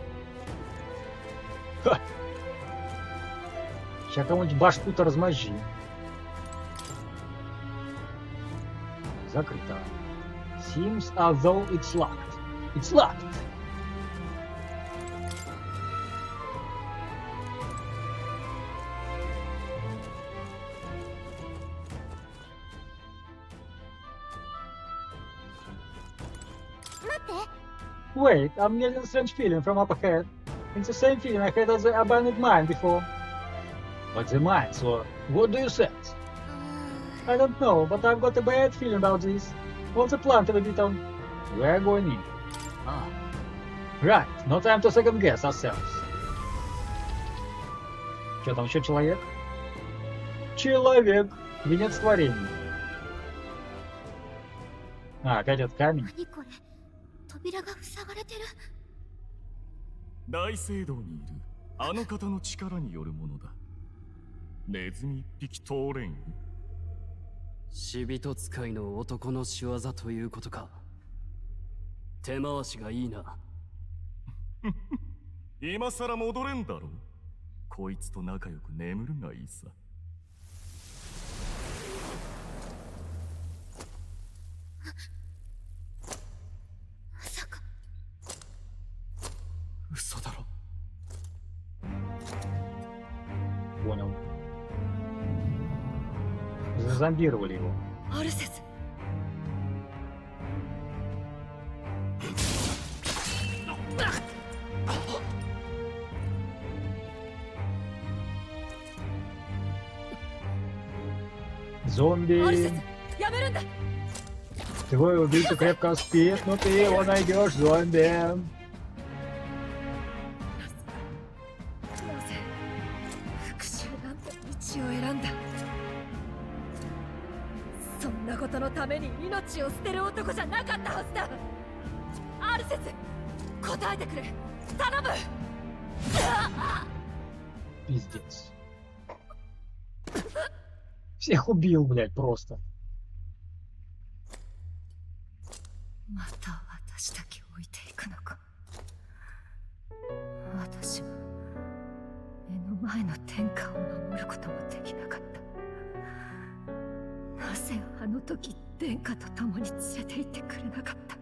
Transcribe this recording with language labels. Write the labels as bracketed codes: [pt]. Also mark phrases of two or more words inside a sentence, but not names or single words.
[ru] Ха! Сейчас кому-нибудь башку-то размозжи. Закрыто. [en] Seems as though it's locked. It's locked! Wait, I'm getting a strange feeling from up ahead. It's the same feeling I had at the abandoned mine before. But the mine, so what do you sense? I don't know, but I've got a bad feeling about this. What's the plan to the beetle? We're going in. Ah. Right, no time to second guess ourselves. [ru] Что там, еще человек? Человек! Венец творения. А, опять этот камень. [ja] 扉が塞がれてる。大聖堂にいるあの方の力によるものだ。ネズミ一匹通れんよ。死人使いの男の仕業ということか。手回しがいいな。今さら戻れんだろう。こいつと仲良く眠るがいいさ。嘘だろ。 [ru] Понял. Зазомбировали его. [ja] アルセス。 [ru] Зомби. [ja] アルセス、やめるんだ。 [ru] Твой убийца крепко спит, но ты его найдешь, зомби. [ja] そんなことのために命を捨てる男じゃなかったはずだ。アルセス、答えてくれ。頼む。 [ru] Пиздец. Всех убил, блядь, просто. [ja] また私だけ置いていくのか。私は目の前の天下を守ることもできなかった。なぜあの時殿下と共に連れて行ってくれなかった。